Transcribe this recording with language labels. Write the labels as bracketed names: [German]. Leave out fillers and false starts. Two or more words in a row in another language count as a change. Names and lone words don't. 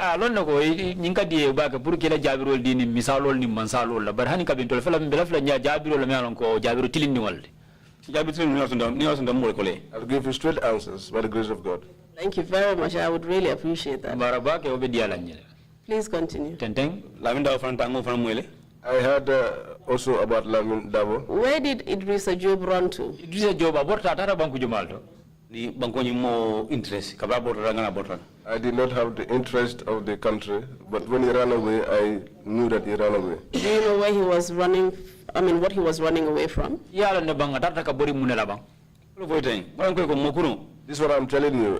[English] I'll give you straight answers by the grace of God. Thank you very much. I would really appreciate that. Please continue. I heard also about Lamin Davo. Where did Idrissa Job run to? [Mandingo] Idrissa Job aborta tara banku jumalto. [English] I did not have the interest of the country, but when he ran away, I knew that he ran away. Do you know where he was running? I mean, what he was running away from? This is what I'm telling you.